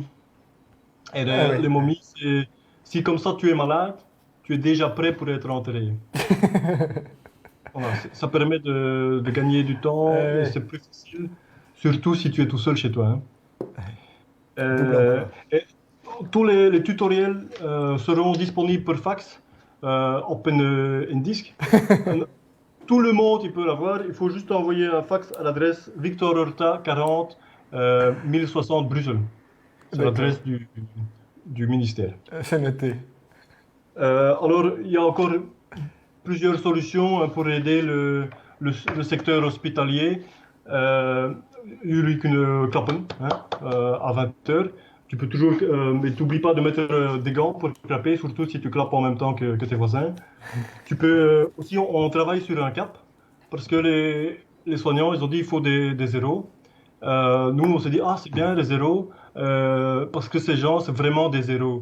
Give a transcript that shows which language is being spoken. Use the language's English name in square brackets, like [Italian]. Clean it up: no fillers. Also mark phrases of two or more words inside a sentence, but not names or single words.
[French] Et les momies, c'est si comme ça tu es malade, tu es déjà prêt pour être enterré. Voilà, ça permet de gagner du temps, et c'est plus facile, surtout si tu es tout seul chez toi. Hein. Et tous les tutoriels seront disponibles par fax, [Dutch] op een disque. [French] Tout le monde il peut l'avoir, il faut juste envoyer un fax à l'adresse Victor Horta 40 1060 Bruxelles. C'est l'adresse du ministère. C'est noté. Alors, il y a encore plusieurs solutions pour aider le secteur hospitalier. [Dutch] Jullie kunnen klappen à 20h. [French] Tu peux toujours, mais t'oublies pas de mettre des gants pour clapper, surtout si tu clappes en même temps que tes voisins. Tu peux aussi, on travaille sur un cap, parce que les soignants, ils ont dit il faut des zéros. Nous, on s'est dit, c'est bien les zéros, parce que ces gens, c'est vraiment des zéros.